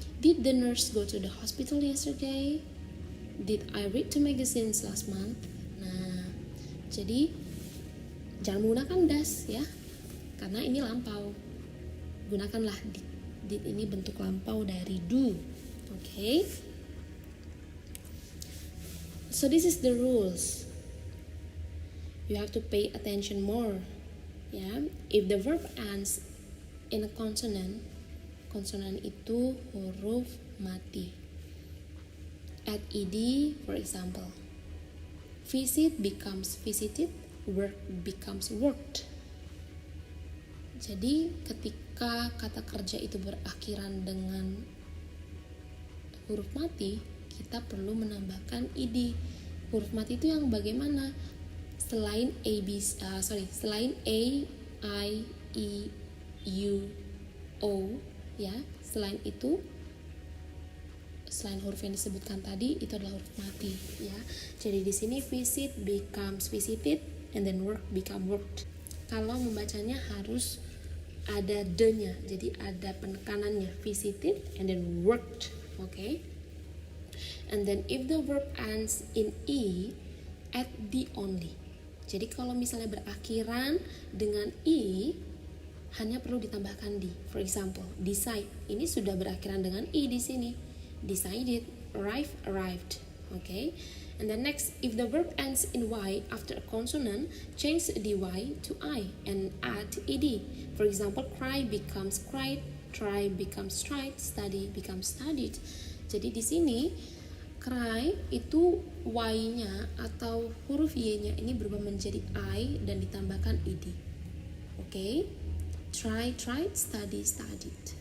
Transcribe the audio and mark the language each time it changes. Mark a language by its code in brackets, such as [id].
[en] Did the nurse go to the hospital yesterday? Did I read 2 magazines last month? [id] Nah, jadi jangan menggunakan does ya, karena ini lampau. Gunakanlah did. Did ini bentuk lampau dari do. [en] Okay. So this is the rules. You have to pay attention more. Ya, if the verb ends in a consonant, [id] konsonan itu huruf mati. [en] Add ed, for example. Visit becomes visited, work becomes worked. [id] Jadi ketika kata kerja itu berakhiran dengan huruf mati, kita perlu menambahkan ed. Huruf mati itu yang bagaimana? Selain selain a, i, e, u, o, ya. Selain itu, selain huruf yang disebutkan tadi, itu adalah huruf mati, ya. Jadi di sini [en] visit becomes visited and then work become worked. [id] Kalau membacanya harus ada the-nya, jadi ada penekanannya, [en] visited and then worked, [id] okay? [en] And then if the verb ends in e, add the only. [id] Jadi kalau misalnya berakhiran dengan e, hanya perlu ditambahkan di. [en] For example, decide, [id] ini sudah berakhiran dengan e di sini. [en] Decided, arrive, arrived, okay? And then next, if the verb ends in y after a consonant, change the y to I and add ed. For example, cry becomes cried, try becomes tried, study becomes studied. [id] Jadi di sini cry itu y-nya atau huruf y-nya ini berubah menjadi I dan ditambahkan ed. [en] Okay? Try, tried, study, studied.